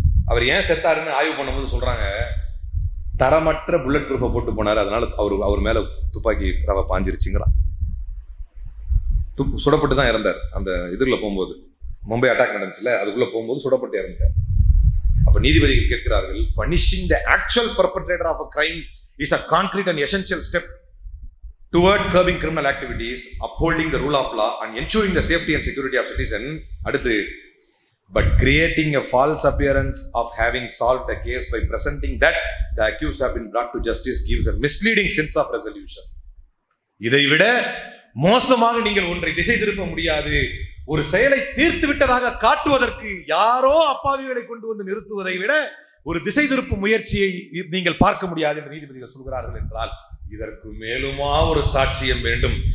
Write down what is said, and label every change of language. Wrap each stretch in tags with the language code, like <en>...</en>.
<ta>அவர் ஏன் செத்தாருன்னு ஆய்வு பண்ணும்போது சொல்றாங்க, தரமற்ற புல்லட் ப்ரூஃபை போட்டு போனார், அதனால அவர் மேல துப்பாக்கி ரவை பாஞ்சிருச்சுங்கிறான். சுடப்பட்டு தான் இறந்தார். அந்த இதுல போகும்போது, மும்பை அட்டாக் நடந்துச்சுல, அதுக்குள்ள போகும்போது சுடப்பட்டு இறந்தார். அப்ப நீதிபதிகள் கேட்கிறார்கள்,</ta> <en>Punishing the actual perpetrator of a crime is a concrete and essential step toward curbing criminal activities, upholding the rule of law and ensuring the safety and security of citizen. அடுத்து, but creating a false appearance of having solved a case by presenting that the accused have been brought to justice gives a misleading sense of resolution.</en> <ta>இதை விட மோசமாக நீங்கள் ஒன்றை திசை திருப்ப முடியாது. ஒரு செயலை தீர்த்து விட்டதாக காட்டுவதற்கு யாரோ அப்பாவிகளை கொண்டு வந்து நிறுத்துவதை விட ஒரு திசை திருப்பு முயற்சியை நீங்கள் பார்க்க முடியாது என்று நீதிபதிகள் சொல்கிறார்கள் என்றால், இதற்கு மேலுமா ஒரு சாட்சியம் வேண்டும்?</ta>